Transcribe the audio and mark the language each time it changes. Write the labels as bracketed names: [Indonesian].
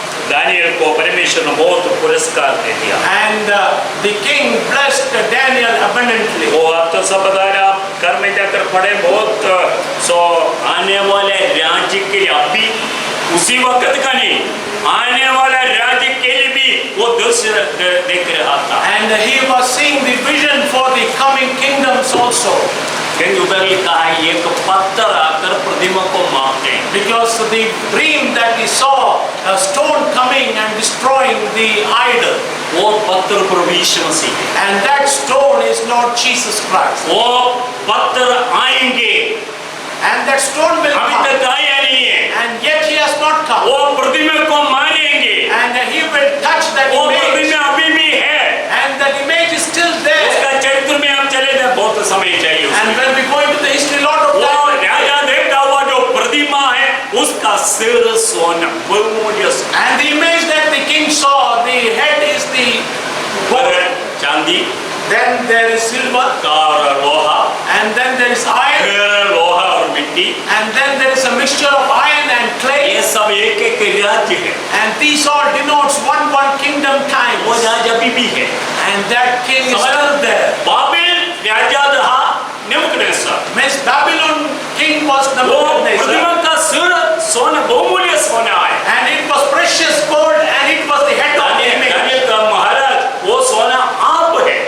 [Hindi] Daniel को परमेश्वर ने बहुत पुरस्कार दे दिया। [English] And the king blessed Daniel abundantly. [Hindi] वो आप तो सब बता रहे, आप घर में जाकर पढ़े बहुत। सो आने वाले राज्य के लिए अभी उसी वक्त का नहीं, आने वाले राज्य के लिए भी वो दृश्य देख रहा था। [English] And he was seeing the vision for the coming kingdoms also. [Hindi] क्योंकि उधर लिखा है एक पत्थर आकर प्रतिमा को मारते हैं। [English] Because the dream that he saw, a stone coming and destroying the idol. [Hindi] वो पत्थर प्रभु यीशु मसीह है। [English] And that stone is Lord Jesus Christ. [Hindi] वो पत्थर आएंगे, [English] And that stone will [Hindi] अभी [English] come. [Hindi] तक आया नहीं है। [English] And yet he has not come. [Hindi] वो प्रतिमा को मारेंगे, [English] And he will touch that [Hindi] वो [English] image. [Hindi] प्रतिमा अभी भी है। [English] And that image is still there. [Hindi] उसका चरित्र में हम चले जाए बहुत समय चाहिए उसमें। [English] And when we go into the history, lot of [Hindi] वो [English] time. [Hindi] राजा देखा हुआ जो प्रतिमा है उसका सिर सोना बहुमूल्य [English] And the image that the king saw, the head is the gold. [Hindi] चांदी [English] Then there is silver. [Hindi] और लोहा, [English] And then there is iron. [Hindi] फिर लोहा और मिट्टी, [English] And then there is a mixture of iron and clay. [Hindi] ये सब एक एक राज्य है। [English] And these all denotes one kingdom [Hindi] वो [English] time. [Hindi] राजा अभी भी है। [English] And that king is still there. [Hindi] Babil राजा रहा नेबूकदनेस्सर। [English] Means Babylon king was the [Hindi] वो प्रतिमा का सिर सोना बहुमूल्य सोना है। [English] And it was precious gold and it was the head of the image. [Hindi] Daniel का महाराज वो सोना आप है।